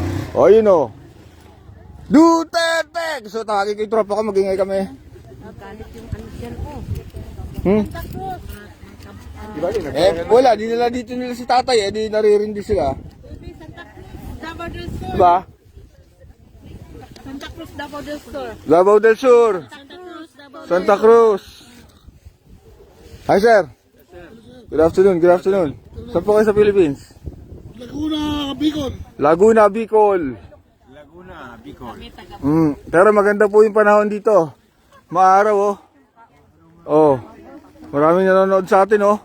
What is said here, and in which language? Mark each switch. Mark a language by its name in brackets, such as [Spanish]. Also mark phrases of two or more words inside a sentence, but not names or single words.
[Filipino] Oh, yun oh. Duterte! Gusto tawagin ko yung tropa ko, mag-ingay kami. Di ba din? Wala, di nila dito nila si tatay eh, di naririndi sila. Diba? Santa Cruz, Davao del Sur. Davao del Sur. Santa Cruz. [English] Hi sir. Good afternoon, good afternoon. [Filipino] Saan po kayo sa Philippines? Laguna, Bicol. Laguna, Bicol. Pero maganda po yung panahon dito. Maaraw oh. Oh. Maraming nanonood sa atin oh.